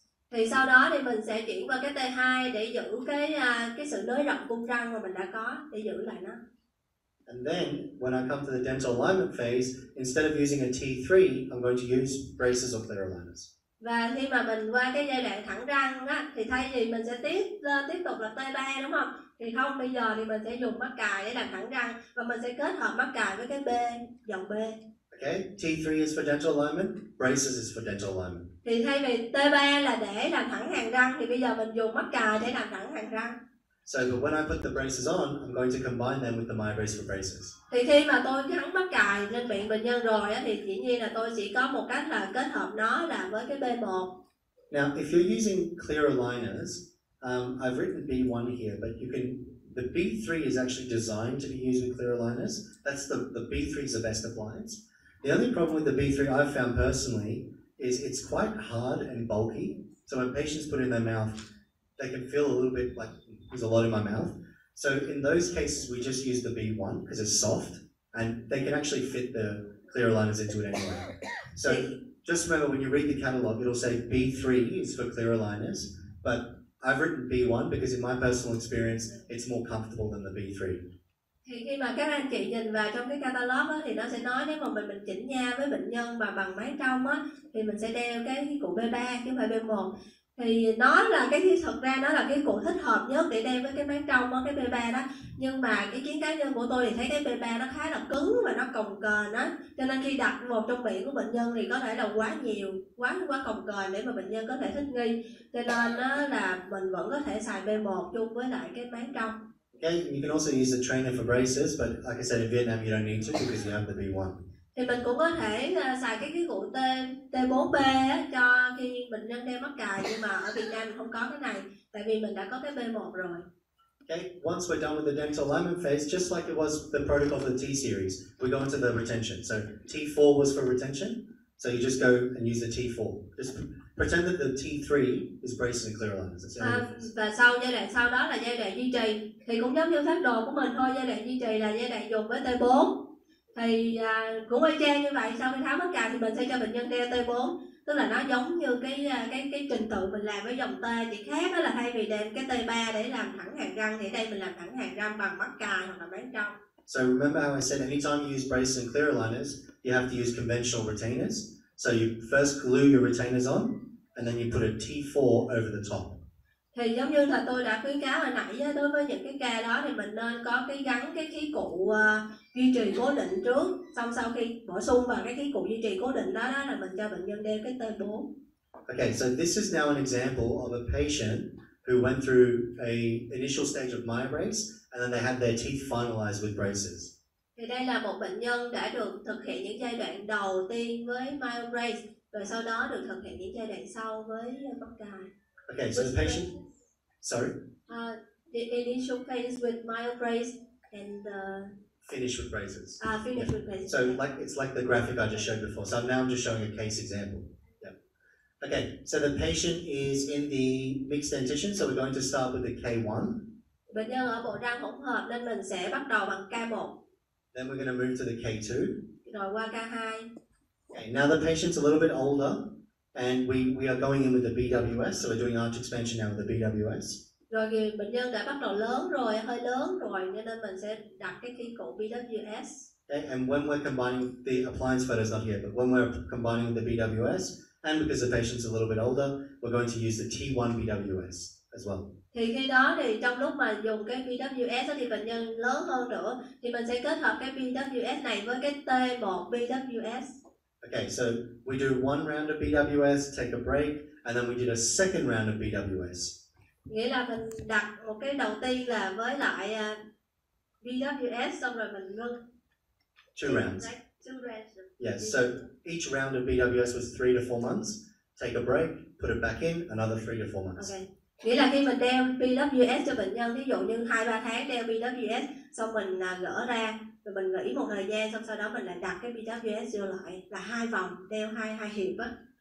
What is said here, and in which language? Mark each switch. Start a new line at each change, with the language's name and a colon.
Vietnamese: Thì sau đó thì mình sẽ chuyển qua cái T2 để giữ cái sự nới rộng cung răng mà mình đã có, để giữ lại nó.
English: And then when I come to the dental alignment phase, instead of using a T3, I'm going to use braces or clear aligners.
Vietnamese: Và khi mà mình qua cái giai đoạn thẳng răng á, thì thay vì mình sẽ tiếp tục là T3 đúng không? Thì không, bây giờ thì mình sẽ dùng mắc cài để làm thẳng răng và mình sẽ kết hợp mắc cài với cái B, dòng B.
English: Okay, T3 is for dental alignment, braces is for dental alignment.
Vietnamese: Thì thay vì T3 là để làm thẳng hàng răng thì bây giờ mình dùng mắc cài để làm thẳng hàng răng.
English: So but when I put the braces on, I'm going to combine them with the Myobrace for braces.
Vietnamese: Thì khi mà tôi gắn mắc cài lên miệng bệnh nhân rồi á, thì dĩ nhiên là tôi chỉ có một cách là kết hợp nó là với cái B1.
English: Now, if you're using clear aligners, I've written B1 here, but you can. The B3 is actually designed to be used with clear aligners. That's the B3 is the best appliance. The only problem with the B3 I've found personally is it's quite hard and bulky. So when patients put it in their mouth, they can feel a little bit like there's a lot in my mouth. So in those cases, we just use the B1 because it's soft and they can actually fit the clear aligners into it anyway. So just remember when you read the catalogue, it'll say B3 is for clear aligners, but I've written B1 because in my personal experience, it's more comfortable than the B3.
Vietnamese: Thì khi mà các anh chị nhìn vào trong cái catalog á, thì nó sẽ nói nếu mà mình chỉnh nha với bệnh nhân mà bằng máy trong á, thì mình sẽ đeo cái cụ B3 chứ không phải B1. Thì nó là thực ra nó là cái cụ thích hợp nhất để đeo với cái máy trong á, cái B3 đó. Nhưng mà cái kiến cá nhân của tôi thì thấy cái B3 nó khá là cứng và nó cồng kềnh á, cho nên khi đặt vào trong miệng của bệnh nhân thì có thể là quá nhiều, quá cồng kềnh để mà bệnh nhân có thể thích nghi. Cho nên là mình vẫn có thể xài B1 chung với lại cái máy trong.
English: Okay, you can also use the trainer for braces, but like I said, in Vietnam you don't need to because you have the B1.
Vietnamese: Thì mình cũng có thể xài cái cụ T4B á, cho khi bệnh nhân đeo mắc cài, nhưng mà ở Việt Nam mình không có cái này, tại vì mình đã có cái B1 rồi.
English: Okay, once we're done with the dental alignment phase, just like it was the protocol for the T series, we go into the retention. So T4 was for retention, so you just go and use the T4. Just pretend that the T3 is braces and clear aligners.
Vietnamese: Và giai đoạn sau đó là giai đoạn duy trì, thì cũng giống như phác đồ của mình thôi. Giai đoạn duy trì là giai đoạn dùng với T4. Thì cũng y chang như vậy, sau khi tháo mắc cài thì mình sẽ cho bệnh nhân đeo T4, tức là nó giống như cái trình tự mình làm với dòng T, chỉ khác đó là thay vì đeo cái T3 để làm thẳng hàng răng thì đây mình làm thẳng hàng răng bằng mắc cài hoặc là máy trong.
English: So remember how I said anytime you use braces and clear aligners, you have to use conventional retainers. So you first glue your retainers on, and then you put a T4 over the top.
Vietnamese: Thì giống như là tôi đã khuyến cáo hồi nãy, đối với những cái ca đó thì mình nên có gắn cái khí cụ duy trì cố định trước, xong sau khi bổ sung vào cái khí cụ duy trì cố định đó là mình cho bệnh nhân đeo cái T4.
English: Okay, so this is now an example of a patient who went through a initial stage of Myobrace and then they had their teeth finalized with braces.
Vietnamese: Thì đây là một bệnh nhân đã được thực hiện những giai đoạn đầu tiên với Myobrace, rồi sau đó được thực hiện những giai đoạn sau với mắc cài.
English: Okay, so the patient, sorry? The initial phase with Myobrace and finish with braces. Finish with braces. So it's like the graphic I just showed before. So now I'm just showing a case example. Yeah. Okay, so the patient is in the mixed dentition, so we're going to start with the K1.
Vietnamese: Bệnh nhân ở bộ răng hỗn hợp nên mình sẽ bắt đầu bằng K1.
English: Then we're going to move to the K2.
Vietnamese: Rồi qua K2.
English: Okay, now the patient's a little bit older, and we are going in with the BWS, so we're doing arch expansion now with the BWS.
Vietnamese: Rồi thì bệnh nhân đã bắt đầu lớn rồi, hơi lớn rồi, nên mình sẽ đặt cái khí cụ BWS.
English: Okay, and when we're combining, the appliance photo is not here, but when we're combining the BWS, and because the patient's a little bit older, we're going to use the T1 BWS as well.
Vietnamese: Thì khi đó thì trong lúc mà dùng cái BWS thì bệnh nhân lớn hơn nữa, thì mình sẽ kết hợp cái BWS này với cái T1 BWS.
English: Okay, so we do one round of BWS, take a break, and then we did a second round of BWS.
Vietnamese: Nghĩa là mình đặt một cái đầu tiên là với lại BWS, xong rồi mình ngưng.
English: Two rounds. Yes, so each round of BWS was 3 to 4 months. Take a break, put it back in, another 3 to 4 months. Okay.
Vietnamese: Nghĩa là khi mình đeo BWS cho bệnh nhân, ví dụ như 2-3 tháng đeo BWS, xong mình gỡ ra, rồi mình nghỉ một thời gian, xong sau đó mình lại đặt cái BWS vô lại, là 2 vòng, đeo hai hiệp á.